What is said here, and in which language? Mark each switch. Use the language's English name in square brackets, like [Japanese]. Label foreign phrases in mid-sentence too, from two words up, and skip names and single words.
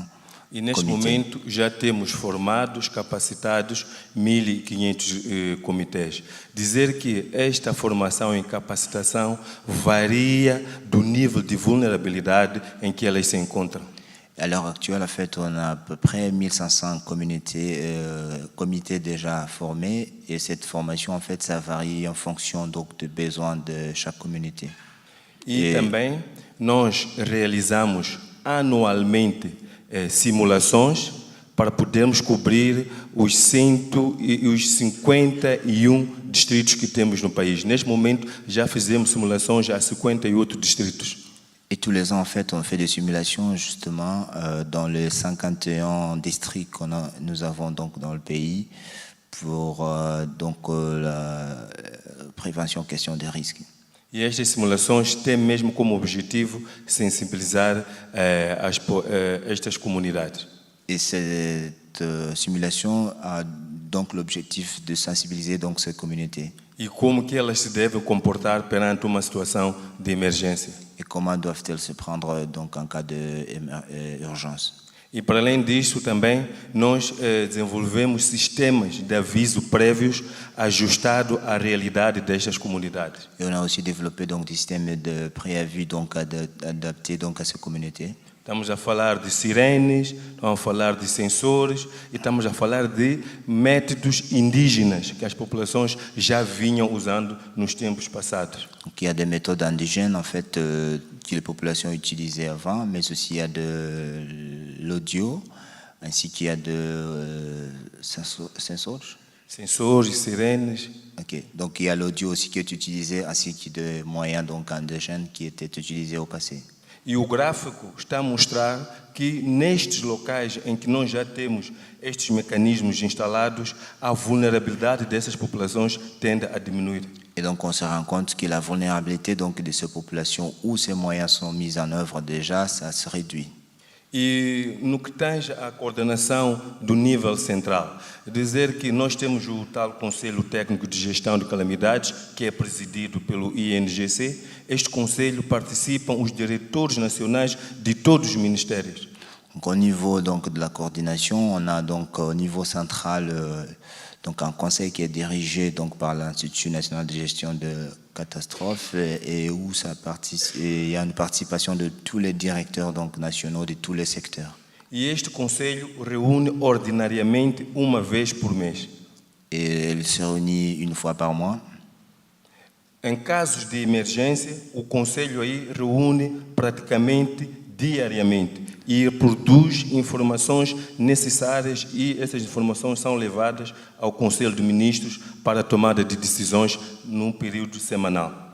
[Portuguese] E neste comités. momento já temos formados, capacitados 1.500 comitês. Dizer que esta formação e capacitação varia do nível de vulnerabilidade em que elas se encontram. [French] À l'heure actuelle, en fait, on a à peu près 1500 comités déjà formés, et cette formation, en fait, ça varie en fonction donc des besoins de chaque communauté. [Portuguese] E também nós realizamos anualmente simulações para podermos cobrir os 51 distritos que temos no país. Neste momento já fizemos simulações a 58 distritos. [French] Et tous les ans, en fait, on fait des simulations justement dans les 51 districts nous avons donc dans le pays pour la prévention question des risques. [Portuguese] E estas simulações têm mesmo como objetivo sensibilizar estas comunidades. [French] Et cette simulation a donc l'objectif de sensibiliser donc ces communautés. [Portuguese] E como que elas se devem comportar perante uma situação de emergência. [French] Et comment doivent-elles se prendre donc en cas d'urgence. [Portuguese] E para além disso também nós desenvolvemos sistemas de aviso prévios ajustados à realidade destas comunidades. [French] Et on a aussi développé donc des systèmes de préavis donc adaptés donc à ces communautés. [Portuguese] Estamos a falar de sirenes, estamos a falar de sensores e estamos a falar de métodos indígenas que as populações já vinham usando nos tempos passados. [French] Donc, il y a des méthodes indigènes en fait que les populations utilisaient avant, mais aussi il y a de l'audio, ainsi qu'il y a de sensors. [Portuguese] Sensores, sirenes. [French] Ok, donc il y a l'audio aussi qui est utilisé, ainsi que des moyens donc indigènes qui étaient utilisés au passé. [Portuguese] E o gráfico está a mostrar que nestes locais em que nós já temos estes mecanismos instalados, a vulnerabilidade dessas populações tende a diminuir. [French] Et donc on se rend compte que la vulnérabilité donc de ces populations où ces moyens sont mis en œuvre déjà, ça se réduit. [Portuguese] E no que tange à coordenação do nível central, dizer que nós temos o tal Conselho Técnico de Gestão de Calamidades, que é presidido pelo INGC. Este conselho participam os diretores nacionais de todos os ministérios. [French] Donc au niveau donc de la coordination, on a donc au niveau central donc un conseil qui est dirigé donc par l'Institut national de gestion de catastrophes et où il y a une participation de tous les directeurs donc nationaux de tous les secteurs. [Portuguese] E este conselho reúne ordinariamente uma vez por mês. [French] Et il se réunit une fois par mois. [Portuguese] Em casos de emergência, o conselho aí reúne praticamente diariamente e produz informações necessárias e essas informações são levadas ao Conselho de Ministros para a tomada de decisões num período semanal.